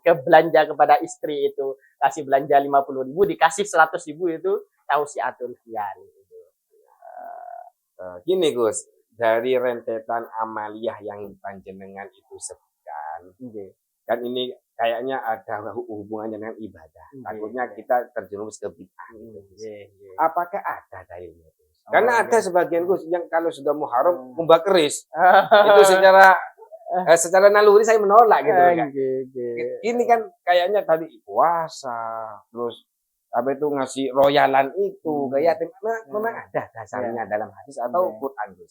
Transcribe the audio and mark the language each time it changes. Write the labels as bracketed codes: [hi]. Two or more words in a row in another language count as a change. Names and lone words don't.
[id] Ke belanja kepada istri itu kasih belanja 50.000, dikasih 100.000 itu [ar] توسعة العيال. [id] Gini Gus, dari rentetan amaliyah yang panjenengan itu sebutkan, [jv] Nggih. [id] kan ini kayaknya ada hubungannya dengan ibadah. [jv] Nggih, [id] Takutnya [jv] nggih. [id] kita terjerumus ke bid'ah gitu. Gus. [jv] Nggih, nggih. [id] Apakah ada dalilnya? Gus? Oh, Karena ada [jv] nggih. [id] sebagian Gus yang kalau sudah Muharram Hmm. membak keris. Itu secara naluri saya menolak gitu kan. [jv] Nggih, nggih. [id] Ini kan kayaknya tadi puasa, terus apa itu ngasih royalan itu kayak memang ada dasarnya dalam hadis atau Quran Gus.